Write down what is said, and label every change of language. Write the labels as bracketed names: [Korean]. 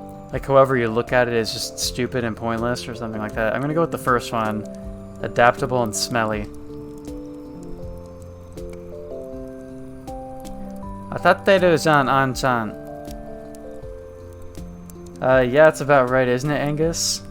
[English] Like however you look at it is just stupid and pointless or something like that. I'm gonna go with the first one, adaptable and smelly. [Japanese] 当たってるじゃん、あんちゃん。 [English] Yeah, it's about right, isn't it, Angus?